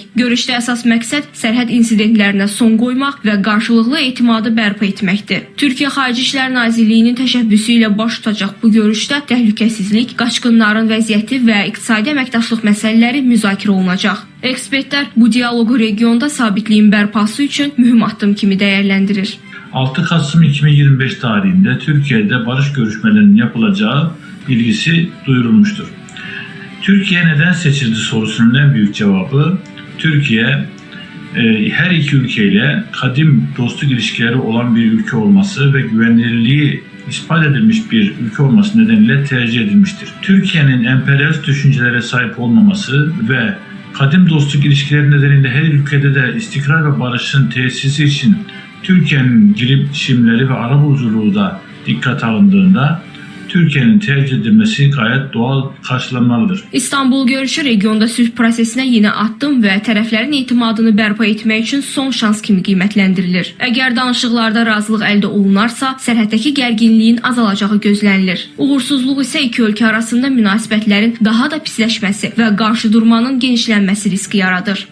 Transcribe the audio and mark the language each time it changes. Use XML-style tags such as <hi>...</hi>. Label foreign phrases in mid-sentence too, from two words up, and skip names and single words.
<az>Görüşdə əsas məqsəd sərhəd insidentlərinə son qoymaq və qarşılıqlı etimadı bərpa etməkdir. Türkiyə Xarici İşlər Nazirliyinin təşəbbüsü ilə baş tutacaq bu görüşdə təhlükəsizlik, qaçqınların vəziyyəti və iqtisadi əməkdaşlıq məsələləri müzakirə olunacaq. Ekspertlər bu dialoqu regionda sabitliyin bərpası üçün mühüm addım kimi dəyərləndirir.</az> <tr>6 Kasım 2025 tarihində Türkiye'de barış görüşmelerinin yapılacağı bilgisi duyurulmuştur. Türkiye neden seçildi sorusunun en büyük cevabı, Türkiye her iki ülkeyle kadim dostluk ilişkileri olan bir ülke olması ve güvenilirliği ispat edilmiş bir ülke olması nedeniyle tercih edilmiştir. Türkiye'nin emperyalist düşüncelere sahip olmaması ve kadim dostluk ilişkileri nedeniyle her ülkede de istikrar ve barışın tesisi için Türkiye'nin girişimleri ve arabuluculuğu da dikkat alındığında Türkiye'nin tercih edilmesi gayet doğal karşılanmalıdır.</tr> <az>İstanbul görüşü regionda sülh prosesinə yeni addım və tərəflərin etimadını bərpa etmək üçün son şans kimi qiymətləndirilir. Əgər danışıqlarda razılıq əldə olunarsa, sərhəddəki gərginliyin azalacağı gözlənilir. Uğursuzluq isə iki ölkə arasında münasibətlərin daha da pisləşməsi və qarşıdurmanın genişlənməsi riski yaradır.</az>